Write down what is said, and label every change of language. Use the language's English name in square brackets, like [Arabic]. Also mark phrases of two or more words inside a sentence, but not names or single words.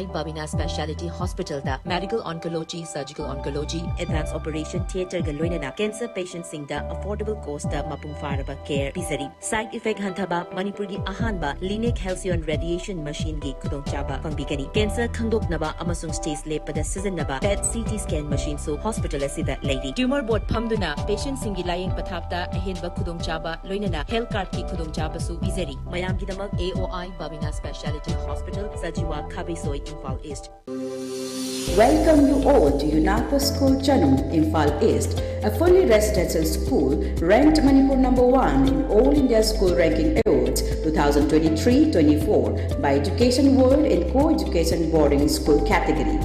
[Manipuri] Babina Speciality Hospital da [English] medical oncology, surgical oncology, advanced operation theater [Manipuri] ga loinana [English] cancer patients [Manipuri] sing da [English] affordable cost [Manipuri] da mapung faraba care pisari. [English] Side effect [Manipuri] hantaba Manipur ki ahanba Lineage Halcyon [English] radiation machine [Manipuri] gi kudong chaba pangbigani. Cancer khandoknaba amasung stage lepada sizinaba [English] PET CT scan machine [Manipuri] so hospital asida lady. [English] Tumor board [Manipuri] phamduna patient singi laying pathapta ahenba kudong chaba loinana [English] health card [Manipuri] ki kudong chaba su pisari. Mayam gidamak AOI Babina Speciality Hospital, Sajiwa Kabisoi, Imphal East. [English] Welcome you all to UNAPO School Chanum, Imphal East, a fully residential school ranked Manipur #1 in All India School Ranking Awards 2023-24 by Education World in Co-Education Boarding School category.